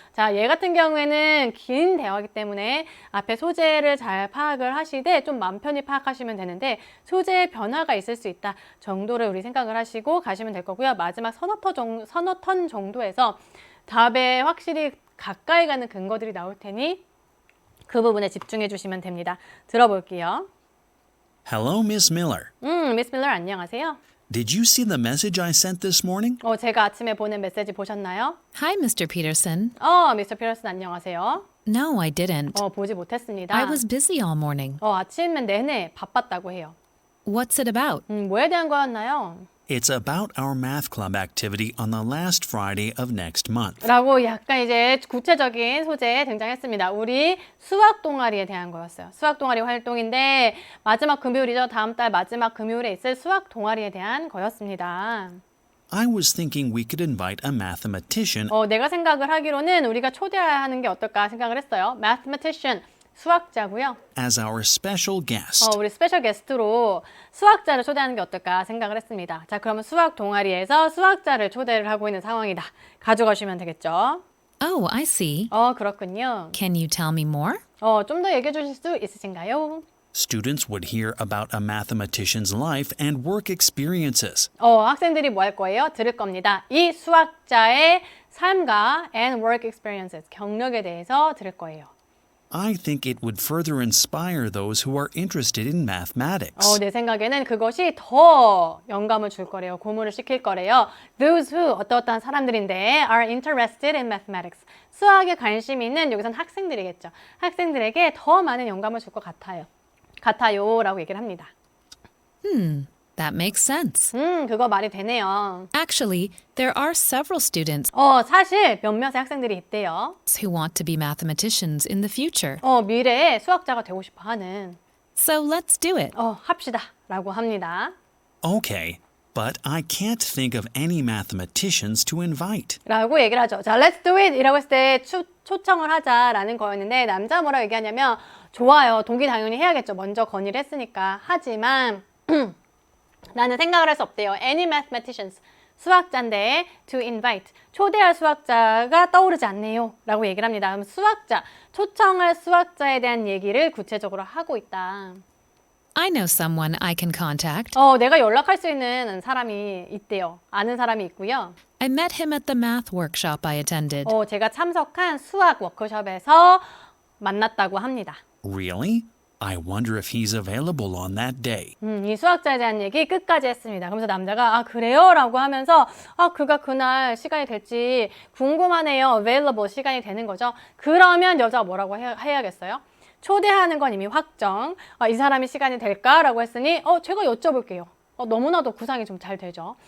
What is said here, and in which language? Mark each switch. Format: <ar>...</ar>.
<ko>자, 얘 같은 경우에는 긴 대화이기 때문에 앞에 소재를 잘 파악을 하시되 좀 마음 편히 파악하시면 되는데 소재의 변화가 있을 수 있다 정도를 우리 생각을 하시고 가시면 될 거고요. 마지막 서너 턴 정도에서 답에 확실히 가까이 가는 근거들이 나올 테니 그 부분에 집중해 주시면 됩니다. 들어볼게요.</ko> <en>Hello, Miss Miller.</en> <ko>미스 밀러 안녕하세요.</ko> <en>Did you see the message I sent this morning?</en> <ko>제가 아침에 보낸 메시지 보셨나요?</ko> <en>Hi, Mr. Peterson.</en> <ko>미스터 피터슨 안녕하세요.</ko> <en>No, I didn't.</en> <ko>보지 못했습니다.</ko> <en>I was busy all morning.</en> <ko>아침엔 내내 바빴다고 해요.</ko> <en>What's it about?</en> <ko>뭐에 대한 거였나요?</ko> <en>It's about our math club activity on the last Friday of next month.</en> <ko>라고 약간 이제 구체적인 소재에 등장했습니다. 우리 수학 동아리에 대한 거였어요. 수학 동아리 활동인데 마지막 금요일이죠. 다음 달 마지막 금요일에 있을 수학 동아리에 대한 거였습니다.</ko> <en>I was thinking we could invite a mathematician</en> <ko>내가 생각을 하기로는 우리가 초대하는 게 어떨까 생각을 했어요. Mathematician, 수학자고요.</ko> <en>as our special guest.</en> <ko>우리 스페셜 게스트로 수학자를 초대하는 게 어떨까 생각을 했습니다. 자, 그러면 수학 동아리에서 수학자를 초대를 하고 있는 상황이다. 가져가시면 되겠죠.</ko> <en>Oh, I see.</en> <ko>그렇군요.</ko> <en>Can you tell me more?</en> <ko>좀 더 얘기해 주실 수 있으신가요?</ko> <en>Students would hear about a mathematician's life and work experiences.</en> <ko>학생들이 뭐 할 거예요? 들을 겁니다. 이 수학자의 삶과</ko> <en>and work experiences,</en> <ko>경력에 대해서 들을 거예요.</ko> <en>I think it would further inspire those who are interested in mathematics.</en> <ko>내 생각에는 그것이 더 영감을 줄 거래요. 고문을 시킬 거래요.</ko> <en>Those who,</en> <ko>어떠한 사람들인데</ko> <en>are interested in mathematics.</en> <ko>수학에 관심이 있는 여기선 학생들이겠죠. 학생들에게 더 많은 영감을 줄 것 같아요. 라고 얘기를 합니다.</ko> <en>That makes sense.</en> <ko>그거 말이 되네요.</ko> <en>Actually, there are several students</en> <ko>사실 몇몇의 학생들이 있대요.</ko> <en>who want to be mathematicians in the future.</en> <ko>미래에 수학자가 되고 싶어 하는.</ko> <en>So let's do it.</en> <ko>합시다. 라고 합니다.</ko> <en>Okay, but I can't think of any mathematicians to invite.</en> <ko>라고 얘기를 하죠. 자,</ko> <en>let's do it</en> <ko>이라고 했을 때 초청을 하자라는 거였는데 남자 뭐라고 얘기하냐면 좋아요. 동기 당연히 해야겠죠. 먼저 건의를 했으니까. 하지만 나는 생각을 할 수 없대요.</ko> <en>Any mathematicians.</en> <ko>수학자인데</ko> <en>to invite.</en> <ko>초대할 수학자가 떠오르지 않네요. 라고 얘기를 합니다. 그럼 수학자, 초청할 수학자에 대한 얘기를 구체적으로 하고 있다.</ko> <en>I know someone I can contact.</en> <ko>내가 연락할 수 있는 사람이 있대요. 아는 사람이 있고요.</ko> <en>I met him at the math workshop I attended.</en> <ko>제가 참석한 수학 워크숍에서 만났다고 합니다.</ko> <en>Really? I wonder if he's available on that day.</en> <ko>이 수학자에 대한 얘기 끝까지 했습니다. 그러면서 남자가 그래요? 라고 하면서 그가 그날 시간이 될지 궁금하네요. available 시간이 되는 거죠. 그러면 여자가 뭐라고 해야겠어요? 초대하는 건 이미 확정. 이 사람이 시간이 될까? 라고 했으니 제가 여쭤볼게요. 너무나도 구상이 좀 잘 되죠.</ko>